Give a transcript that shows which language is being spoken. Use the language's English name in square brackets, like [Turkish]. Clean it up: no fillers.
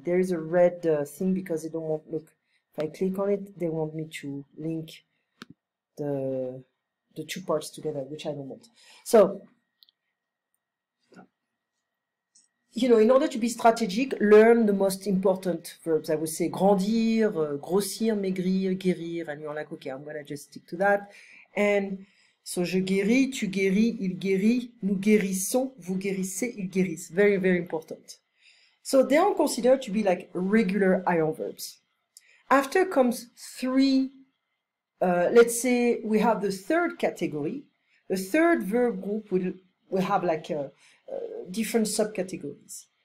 [English] There is a red thing because they don't want, look, if I click on it, they want me to link the two parts together, which I don't want. So, you know, in order to be strategic, learn the most important verbs. I would say [French] grandir, grossir, maigrir, guérir, [English] and you're like, okay, I'm gonna just stick to that. [French] And so, je guéris, tu guéris, il guérit, nous guérissons, vous guérissez, ils guérissent. [English] Very, very important. So they are considered to be like regular ion verbs. After comes three, let's say we have the third category. The third verb group will have like different subcategories.